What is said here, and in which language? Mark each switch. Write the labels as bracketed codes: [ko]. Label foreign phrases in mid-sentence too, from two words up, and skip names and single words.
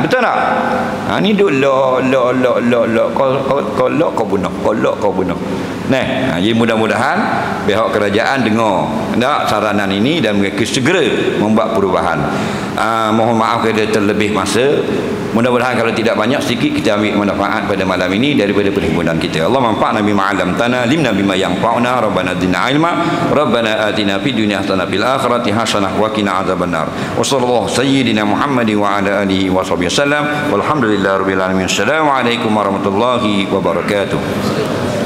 [ms] Betul tak? Ni duk kolok kau bunuh. Jadi mudah-mudahan pihak kerajaan dengar saranan ini dan mereka segera membuat perubahan. Mohon maaf kerana terlebih masa. Mudah-mudahan kalau tidak banyak, sedikit kita ambil manfaat pada malam ini daripada perhimpunan kita. [ar] الله انفعنا بما علمتنا، علمنا بما ينفعنا، ربنا زدنا علما، ربنا آتنا في الدنيا حسنة في الآخرة حسنة وقنا عذاب النار. وصلى الله سيدنا محمد وعلى آله وصحبه وسلم. والحمد لله رب العالمين. السلام عليكم ورحمة الله وبركاته.